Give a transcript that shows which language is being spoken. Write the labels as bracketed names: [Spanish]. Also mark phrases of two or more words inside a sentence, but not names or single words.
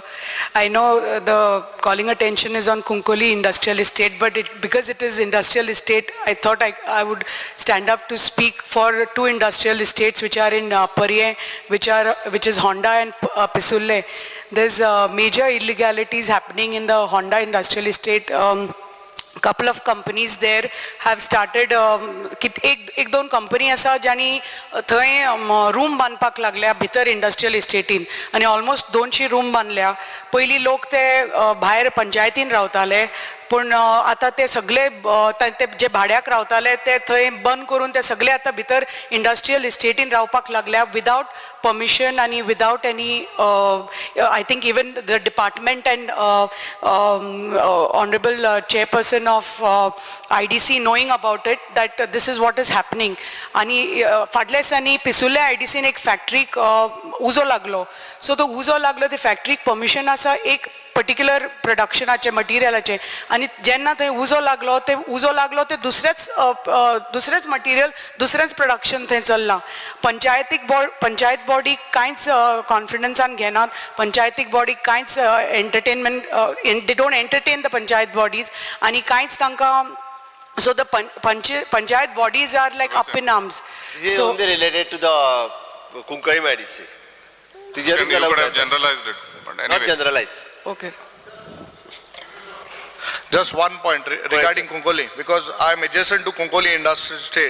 [English] I know the calling attention is on Kunkoli Industrial Estate, but because it is industrial estate, I thought I would stand up to speak for two industrial estates which are in Pariye, which is Honda and Pisulle. There's major illegalities happening in the Honda Industrial Estate. Couple of companies there have started [Konkani] एक दोन कंपनी आसा ज्यांनी थंय रूम बांदपाक लागल्या भितर इंडस्ट्रियल इस्टेटीन आनी ऑलमोस्ट 200 रूम बांदल्या. पयलीं लोक ते भायर पंचायतीन रावताले, पूण आतां ते सगळे ते जे भाड्याक रावताले ते थंय बंद करून ते सगळे आतां भितर इंडस्ट्रियल इस्टेटीन रावपाक लागल्या [English] without permission [Konkani] आनी [English] without any I think even the department and honourable chairperson of IDC knowing about it, that this is what is happening. [Konkani] आणि फाटल्या दिसांनी पिसुल्ले IDCन एक फॅक्टरीक उजो लागलो. सो तो उजो लागलो ते फॅक्टरीक परमिशन आसा एक पर्टिक्युलर प्रोडक्शनाचे मटिरियलाचे, आनी जेन्ना थंय उजो लागलो ते दुसरेच मटिरियल दुसरेंच प्रोडक्शन थंय चल्लां. पंचायत बॉडी कांयच कॉन्फिडन्सान घेनात. पंचायतीक बॉडी कांयच एंटरटेनमेंट [English] they don't entertain the panchayat bodies [Konkani] आनी कांयच तांकां. [English] So the panchayat bodies are like up in arms. This is only related to the Kunkari IDC. You could have generalized it, but anyway. Not generalized. Okay. Just one point regarding Kunkoli, because I am adjacent to Kunkoli Industrial Estate.